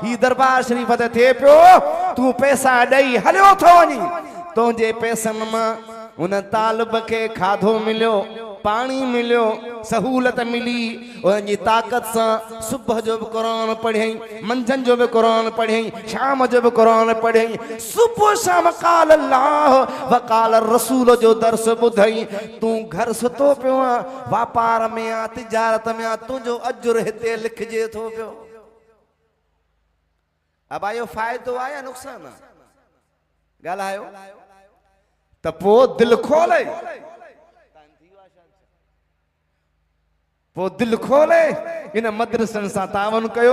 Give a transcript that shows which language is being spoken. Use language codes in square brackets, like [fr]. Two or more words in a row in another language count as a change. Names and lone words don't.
[sd] हीउ दरबार शरीफ़ ते थिए पियो, तूं पैसा ॾेई हलियो थो वञी, तुंहिंजे पैसनि मां उन तालिब खे खाधो मिलियो, पानी मिलियो, सहूलत मिली, उनजी ताक़त सां सुबुह जो बि क़ुरान पढ़ियईं, मंझंदि जो बि क़ुरान पढ़ियईं, शाम जो बि क़ुरान पढ़ियईं, सुबुह शाम [ar] قال الله و قال رسول [sd] जो दर्स ॿुधई। तूं घर सुतो पियो आहे, वापार में आहे, तिजारत में आहे, तुंहिंजो अजुर हिते लिखिजे थो पियो। अब आयो फ़ाइदो आहे या नुक़सान आहे? ॻाल्हायो त पोइ दिलि खोले, पोइ दिलि खोले इन मदरसनि सां तावन कयो।